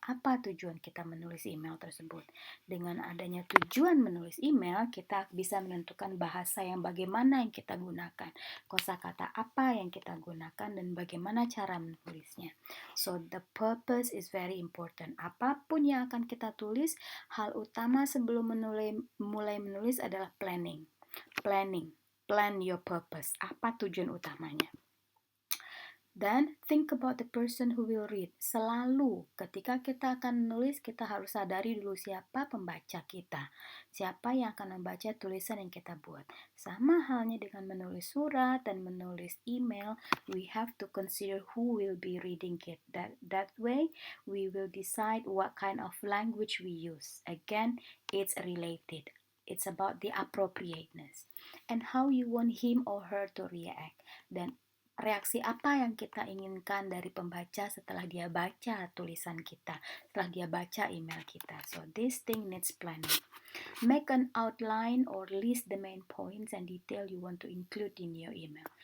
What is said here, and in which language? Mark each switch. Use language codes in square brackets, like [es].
[id] Apa tujuan kita menulis email tersebut? Dengan adanya tujuan menulis email, kita bisa menentukan bahasa yang bagaimana yang kita gunakan, kosakata apa yang kita gunakan, dan bagaimana cara menulisnya. [en] So, the purpose is very important. [id] Apapun yang akan kita tulis, hal utama sebelum mulai menulis adalah planning. [en] Plan your purpose. [id] Apa tujuan utamanya? [en] Then think about the person who will read. [id] Selalu ketika kita akan menulis, kita harus sadari dulu siapa pembaca kita. Siapa yang akan membaca tulisan yang kita buat. Sama halnya dengan menulis surat dan menulis email, [en] we have to consider who will be reading it. That way, we will decide what kind of language we use. Again, it's related. It's about the appropriateness and how you want him or her to react. [id] Dan reaksi apa yang kita inginkan dari pembaca setelah dia baca tulisan kita, setelah dia baca email kita. [en] So this thing needs planning. Make an outline or list the main points and detail you want to include in your email.